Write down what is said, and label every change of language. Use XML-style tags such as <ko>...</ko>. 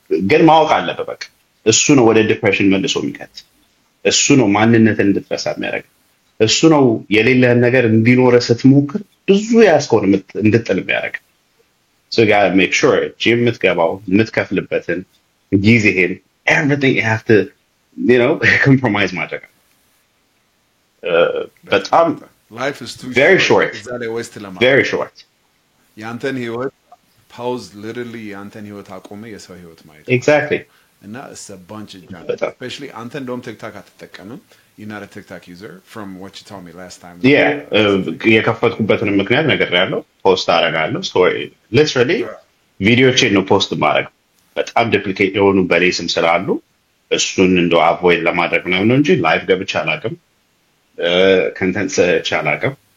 <am>ግን ማወቅ አለበት በቃ እሱ ነው ወደ ዲፕሬሽን መልሶ የሚከት እሱ ነው ማንነትን እንድትረሳ የሚያደርግ እሱ ነው የሌለህን ነገር እንዲኖር ስትሞክር ብዙ ያስቆን እንድትጥል የሚያደርግ</am> <en>so you got to make sure</en> <am>gym የምትገባው የምትከፍልበትን ጊዜህን</am> <en>everything you have to you know compromise</en> <am>ማድረግ በጣም</am> <en>life is too very short very short</en> <am>ያንተን ህይወት pause literally ያንተን ህይወት አቆመ የሰው ህይወት ማለት</am> <en>exactly እና it's a bunch of junk</en> <am>በጣም</am> <en>especially</en> <am>አንተ እንደውም ቲክታክ አትጠቀምም</am> <en>you're not a TikTok user from what you told me last time</en> <am>yeah የከፈትኩበትን ምክንያት ነገር ያለው ፖስት አደርጋለሁ ስቶሪ literally ቪዲዮዎችን ነው ፖስት ማድረግ በጣም ዱፕሊኬት የሆኑ በሌ ስም ስላሉ እሱን እንደው አቮይድ ለማድረግ ነው እንጂ ላይቭ ገብቼ አላውቅም ኮንተንት ሰርች አላውቅም</am>